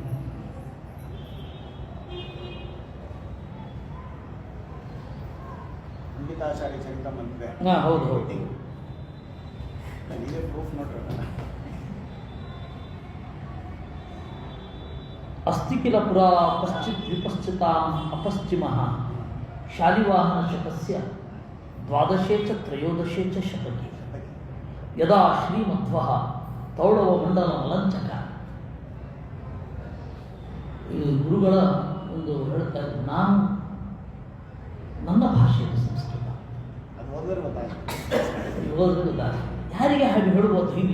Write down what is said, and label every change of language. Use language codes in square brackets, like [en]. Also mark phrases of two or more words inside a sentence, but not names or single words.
[kn] ಪಂಡಿತಾಚಾರ್ಯ ಚರಿತ ಮಂತ್ರೆ. ಹಾಂ, ಹೌದು ಹೌದು. ಇದೇ ಪ್ರೂಫ್ ನೋಡ್ರಲ್ಲ. [sa] ಅಸ್ತಿ ಕಿಲ ಪುರಾ ಪಶ್ಚಿತ್ ವಿಪಶ್ಚಿತಾಂ ಅಪಶ್ಚಿಮಃ ಶಾಲಿವಾಹನ ಶಕಸ್ಯ 12 ಚ 13 ಚ ಶತಕಿ ಯದಾ ಶ್ರೀಮಧ್ವಃ ತೌಳವ ಮಂಡಲ ಮಲಂಚಕ [kn] ಗುರುಗಳ ಒಂದು ಹೇಳ್ತಾ ಇದ್ರು, ನಾನು ನನ್ನ ಭಾಷೆ ಸಂಸ್ಕೃತ, ಅದು ಓದಿದ್ರೆ ಗೊತ್ತಾಯ್ತು. ಓದಿದ್ರೆ ಗೊತ್ತಾಗ್ತದೆ. ಯಾರಿಗೆ ಹಾಗೆ ಹೇಳುವ ಧೈರ್ಯ?